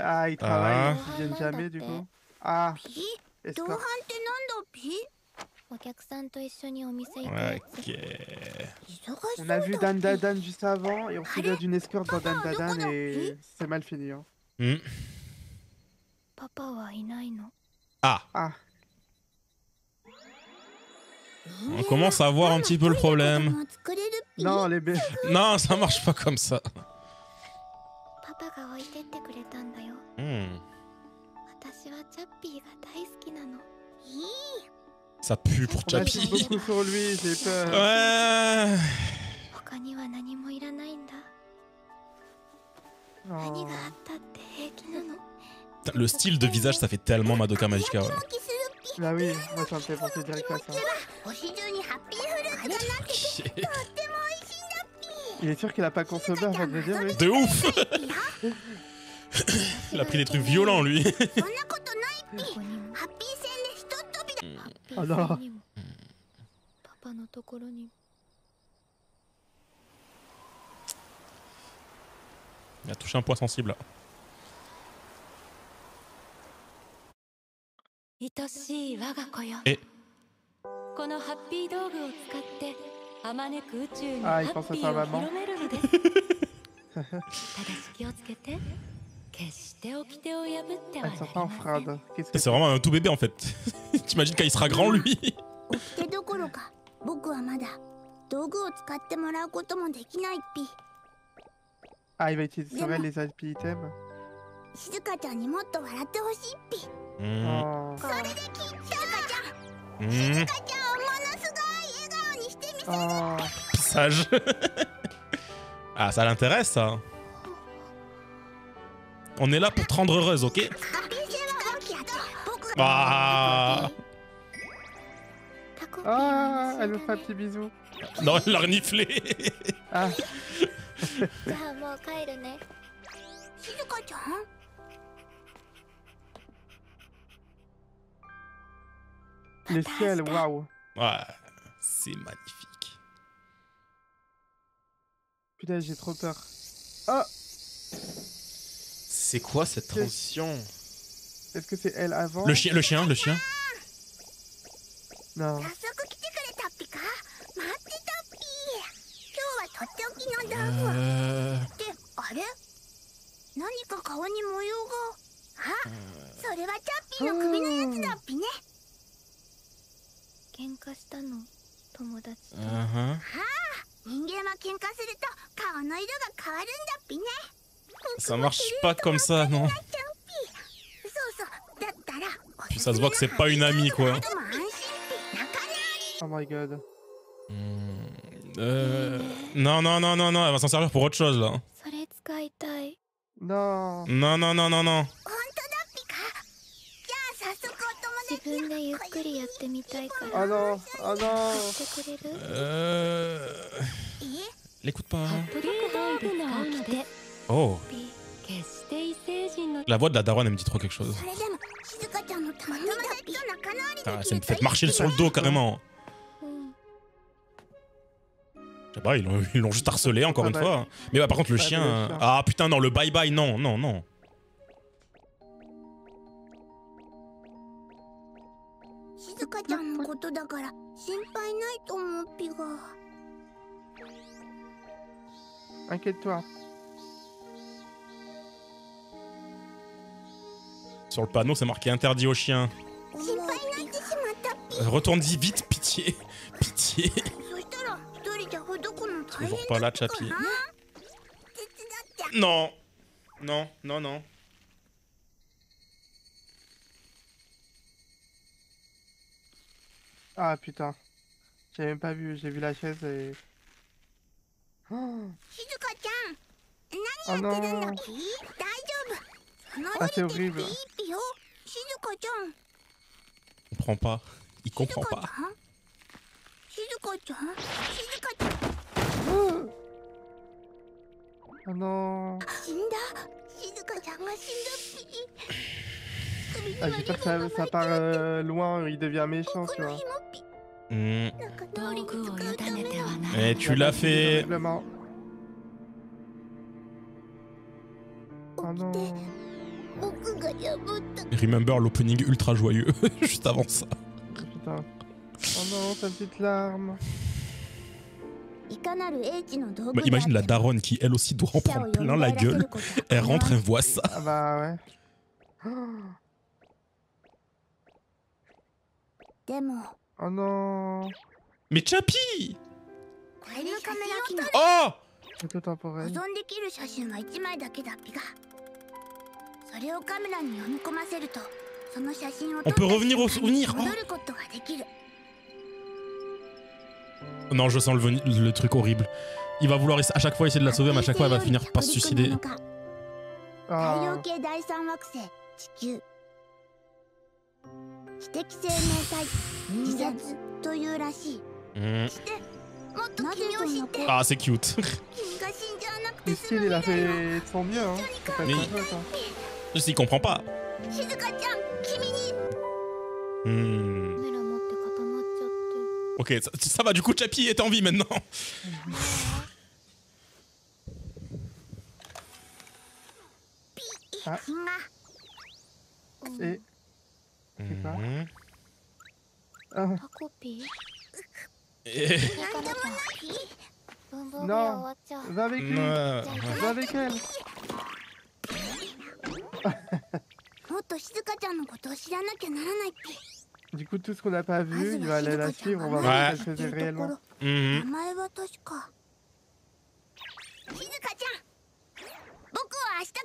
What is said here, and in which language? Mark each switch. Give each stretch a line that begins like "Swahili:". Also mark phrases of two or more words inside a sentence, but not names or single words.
French: Ah, ils Ah. travaillent. Ils viennent jamais, du coup. Ah,
Japanese: ピ同伴
French: escorte.
Japanese: ってなんだピお客さんと一緒にお店行くやつ。
French: Ok.
Japanese: 忙しそう
French: On
Japanese: だ
French: a vu
Japanese: ピ
French: Dan Dadan juste avant et on se vient d'une escorte dans Dan Dadan et c'est mal fini. Hein. Hmm.
Japanese: パパはいないの。 Ah, Ah,
French: on commence à voir un petit peu le
Japanese: 子
French: problème.
Japanese: 供作れるピ
French: non, les bébés. Non, ça marche pas comme ça.
Japanese: パパが置いてってくれたんだよ。 Hmm. 私はチャッピーが大好きなの。
French: Ça pue pour On insiste Chappie. beaucoup sur lui, j'ai peur. Ouais.
Japanese: 他には何もいらないんだ。 Oh. 何があったって平気なの。
French: Putain, le style de visage, ça fait tellement Madoka Magica. Ouais.
Japanese: 気するピ
French: Bah oui, moi ça me fait penser direct à ça.
Japanese: 星中にハッピーフルーツがなってて
French: Ok.
Japanese: とっても美味しいんだピ
French: Il est sûr qu'il a pas consommé avant de le dire, lui. De ouf. Il a pris des trucs violents, lui.
Japanese: そんなことないピどこにもハッピー戦でひとっ飛びだハッピーさんにもパパのところにも。
French: Il a touché un point sensible là.
Japanese: 愛しい我が子よ。えこのハッピー道具を使ってあまねく宇宙にあーハッピーを広めるのです。ただし気をつけて。決して掟を破っては
French: Elle
Japanese: な
French: sort
Japanese: り
French: pas en
Japanese: ません。
French: fraude. Qu'est-ce que C'est vraiment un tout bébé en fait. T'imagines quand il sera grand, lui?
Japanese: 掟どころか僕はまだ道具を使ってもらうこともできないピ
French: Ah, il va utiliser sur elle les
English: happy items.
Japanese: 静香ちゃんにもっと笑ってほしいピ Hmm. Oh. それできっと静香ちゃん Hmm. 静香ちゃんをものすごい笑顔にしてみせる Oh.
French: Pissage. Ah, ça l'intéresse, ça. On est là pour te rendre heureuse, ok?
Japanese: ハッピー戦は本気やと僕が Ah. タコピーは
French: Ah, elle
Japanese: 一
French: me
Japanese: 緒
French: fait
Japanese: だ
French: un
Japanese: ね
French: petit bisou. Non, elle l'a reniflé. Ah,
Japanese: じゃあもう帰るね。静香ちゃん
French: le ciel, waouh. Ouais, c'est magnifique. Putain, j'ai trop peur. Oh, C'est quoi cette transition? est-ce que c'est elle avant? Le chien, le chien, le chien. Non.
Japanese: 早速来てくれたっぴか待ってたっぴ今日はとっておきの道具ってあれ何か顔に模様があそれはチャッピーの首のやつだっぴね喧嘩したの友達と。 Uh-huh. 人間は喧嘩すると顔の色が変わるんだっぴね
French: Ça marche pas comme ça, non?
Japanese: チャンピそうそうだったら
French: Puis ça se voit que c'est pas une amie, quoi.
Japanese: でも安心ぴ仲直り
English: Oh my god.
French: Non, non, non, non, non, elle va s'en servir pour autre chose, là.
Japanese: それ使いたい。
French: Non. Non, non, non, non, non.
Japanese: 本当だっぴかじゃあ早速お友達自分でゆっくりやってみたいから。
French: Oh non. Oh non.
Japanese: してくれる？
French: L'écoute pas.
Japanese: ハッピー道具の掟。 Oh. 決して異星人の
French: La voix de la daronne, elle me dit trop quelque chose.
Japanese: それでも静香ちゃんのためにだっぴ仲直り Ah, でき
French: ça
Japanese: る
French: me fait marcher sur le dos, carrément.
Japanese: うん。
French: Je sais pas, ils l'ont juste harcelé, encore Ah une bah, fois. Mais bah, par contre, le bah, chien... le chien. Ah, putain, non, le bye-bye, non, non, non.
Japanese: 静香ちゃんのことだから心配ないと思うぴが
French: Inquiète-toi. Sur le panneau, c'est marqué interdit aux chiens.
Japanese: 心配になってしまったっぴ
French: Retourne-y vite, pitié. Pitié.
Japanese: そしたら一人じゃほどくの大変
French: Toujours pas
Japanese: だ
French: là, Chappie.
Japanese: 手伝って
French: Non. Non, non, non. Ah putain. J'ai même pas vu, j'ai vu la chaise et... Oh,
Japanese: 静香ちゃん oh 何やってるんだ
French: non.
Japanese: っぴ大丈夫その Ah, 降
French: c'est
Japanese: りてピ
French: horrible.
Japanese: ーピよ静香ちゃん
French: Il comprend pas. Il
Japanese: 静
French: comprend
Japanese: 香ちゃ
French: pas.
Japanese: ん静香ちゃん静香ちゃん
French: Oh non.
Japanese: 死んだ静香ちゃんが死んだっぴ。首に Ah, はリ
French: j'espère
Japanese: ボ
French: que
Japanese: ンが
French: ça
Japanese: 巻いて
French: part
Japanese: ある。
French: loin, il devient méchant,
Japanese: こ
French: tu
Japanese: の
French: vois.
Japanese: 紐っぴ。 Hmm. 仲直りに使うための。
French: Eh, tu l'as fait. Horriblement. Oh
Japanese: 起きて
French: non.
Japanese: 僕が破った。
French: Remember l'opening ultra joyeux juste avant ça. Putain. Oh non, ta petite larme.
Japanese: いかなる英知の道具 Bah, であ
French: imagine
Japanese: って
French: la
Japanese: も
French: daronne qui elle aussi doit en
Japanese: 死者を
French: prendre
Japanese: 蘇
French: plein la
Japanese: らせる
French: gueule.
Japanese: ことは
French: Elle
Japanese: 叶わ
French: rentre,
Japanese: ない
French: elle voit ça. Ah bah ouais.
Japanese: でも
French: Oh non. Mais Chappie!
Japanese: これのカメラ機能 Oh!
French: Photo
Japanese: 保
French: temporelle.
Japanese: 存できる写真は1枚だけだっぴが、それをカメラに読み込ませるとその写真を
French: On peut revenir au souvenir.
Japanese: 戻ることができる。 Oh.
French: Non, je sens le truc horrible. Il va vouloir à chaque fois essayer de la sauver, mais à chaque fois elle va finir par se suicider.
Japanese: 太陽 Ah. 系第三惑星地球、知的生命体自殺というらしい。 Hmm. してもっと君を知って
French: Ah, c'est cute.
Japanese: 君が死んじゃわなくて
French: Mais
Japanese: 済
French: style,
Japanese: む
French: il a
Japanese: 未来を
French: fait de son mieux, hein. C'est pas Mais- sa faute, hein. Juste, il comprend pas.
Japanese: 静香ちゃん君に Hmm. カメラ持って固まっちゃって
French: Ok, ça va, du coup, Chappie est en vie maintenant.
Japanese: あ君が
French: Et. C'est quoi Hmm. Ah.
Japanese: タコピー Eh. なんでもない。文房具屋終わっちゃう
French: Va avec lui. Ouais. Va avec elle.
Japanese: もっと静香ちゃんのことを知らなきゃならないっぴ。
French: Du coup, tout ce qu'on n'a pas
Japanese: ま
French: vu,
Japanese: ず
French: il va
Japanese: は
French: aller
Japanese: 静
French: la
Japanese: 香ちゃん
French: suivre.
Japanese: が
French: On va
Japanese: 何
French: voir
Japanese: を
French: ce
Japanese: や
French: qu'elle
Japanese: ってい
French: faisait
Japanese: るとこ
French: réellement.
Japanese: ろ。 Mhm. 名前は確か。静香ちゃん、僕は明日から